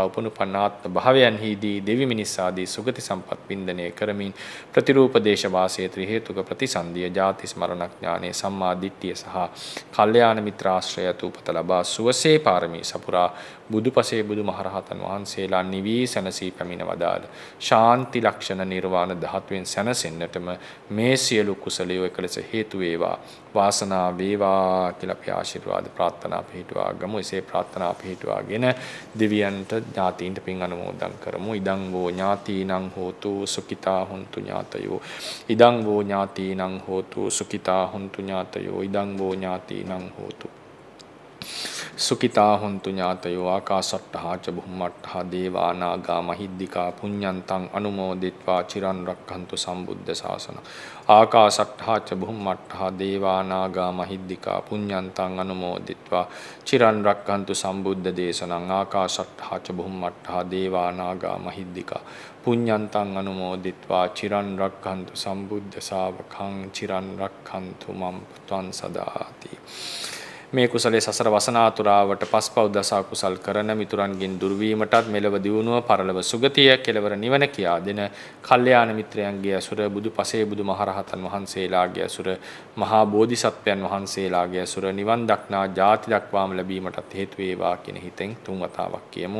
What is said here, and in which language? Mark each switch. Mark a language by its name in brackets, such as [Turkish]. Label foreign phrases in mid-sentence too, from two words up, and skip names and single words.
[Sinhala] උපනුපන්නාත්ම භාවයන්හිදී දෙවි මිනිස් ආදී සුගති සම්පත් වින්දනය කරමින් ප්‍රතිරූප දේශ වාසයේ ත්‍රි හේතුක ප්‍රතිසන්දිය ජාති ස්මරණ ඥානේ සම්මා දිට්ඨිය සහ කල්යාණ මිත්‍රාශ්‍රය උපත ලබා සුවසේ පාරමී සපුරා බුදුපසේ බුදුමහරහතන් වහන්සේලා නිවි සැනසී පැමිණ වදාළ ශාන්ති ලක්ෂණ නිර්වාණ ධාතුවෙන් සැනසෙන්නටම මේ සියලු කුසලිය එකලෙස හේතු වේවා වාසනාව වේවා කියලා අපි ආශිර්වාද ප්‍රාර්ථනා පිටුවා ගමු. එසේ ප්‍රාර්ථනා පිටුවාගෙන දෙවියන්ට ඥාතීන්ට පින් අනුමෝදන් කරමු. [Pali] ඉදං වූ ඥාතීනං හෝතු සුඛිතා හොන්තු ඥාතයෝ ඉදං වූ ඥාතීනං හෝතු සුඛිතා හොන්තු ඥාතයෝ ඉදං වූ ඥාතීනං හෝතු සුඛිතා හොන්තු ඥාතයෝ ආකාශට්ඨා ච බුම්මට්ඨා දේවා නාග මහිද්దికා පුඤ්ඤන්තං අනුමෝදිත්වා චිරන් රක්ඛන්තු සම්බුද්ධ ශාසන ආකාශට්ඨා ච බුම්මට්ඨා දේවා නාග මහිද්దికා පුඤ්ඤන්තං අනුමෝදිත්වා චිරන් රක්ඛන්තු සම්බුද්ධ දේශනං ආකාශට්ඨා ච බුම්මට්ඨා දේවා නාග මහිද්దికා පුඤ්ඤන්තං අනුමෝදිත්වා චිරන් රක්ඛන්තු සම්බුද්ධ ශාවකං චිරන් රක්ඛන්තු මම් ත්වං සදාති. [Sinhala] මේ කුසලයේ සසර වසනාතුරාවට පස්පව් දස කුසල් කරන මිතුරන්ගෙන් දුර්වීමටත් මෙලව දියුණුව පරලව සුගතිය කෙලවර නිවන කියා දෙන කල්යාණ මිත්‍රයන්ගේ අසුර බුදු පසේ බුදු මහරහතන් වහන්සේලාගේ අසුර මහා බෝධිසත්වයන් වහන්සේලාගේ අසුර නිවන් දක්නා ජාති දක්වාම ලැබීමටත් හේතු වේවා කියන හිතෙන් තුන් වතාවක් කියමු.